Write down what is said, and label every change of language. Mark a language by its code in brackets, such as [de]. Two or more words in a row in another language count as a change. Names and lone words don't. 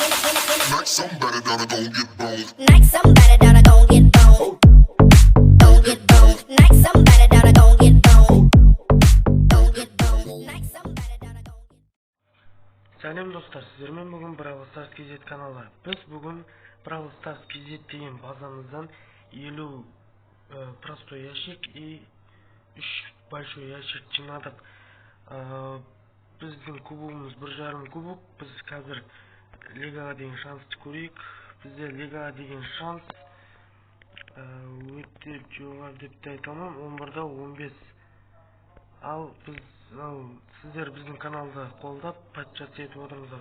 [en] Like somebody done gon' get boned. Like somebody done gon' get boned. Gon' get boned. Like somebody done gon' get boned. Gon' get boned. Like somebody done gon' get. [kk] Сәлем достар, сіздермен бүгін Brawl Stars KZ каналы. Біз бүгін Brawl Stars KZ деген базамыздан 50 [ru] простой ящик и 3 большой ящик [kk] жинадық. Біздің кубогымыз 1,5 кубок. Біз қазір лигаға деген шансты көрейік. Бізде лигаға деген шанс өте жоғары деп те айта алмаймын, 11-да 15. Ал сіздер біздің каналды қолдап подписчик етіп отырыңыздар.